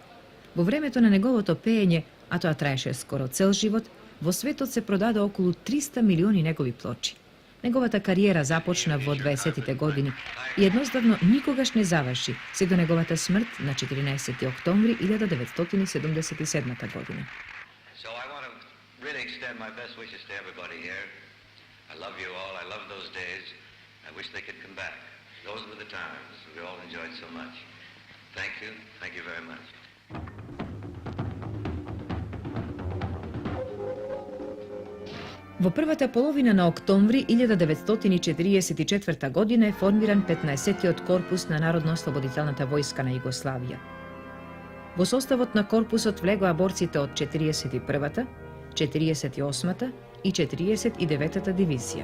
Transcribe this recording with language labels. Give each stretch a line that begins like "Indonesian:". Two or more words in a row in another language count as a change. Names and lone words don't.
Macedonian: Во времето на неговото пеење, а тоа траеше скоро цел живот, во светот се продаде околу 300 милиони негови плочи. Неговата кариера започна во 20-тите години и едноставно никогаш не заврши, се до неговата смрт на 14. октомври 1977 година.
English: Those were the times we all enjoyed so much. Thank you very much.
Macedonian: Во првата половина на октомври 1944 година е формиран 15-тиот корпус на Народно-ослободителната војска на Југославија. Во составот на корпусот влегоа борците од 41-та, 48-та и 49-та дивизија.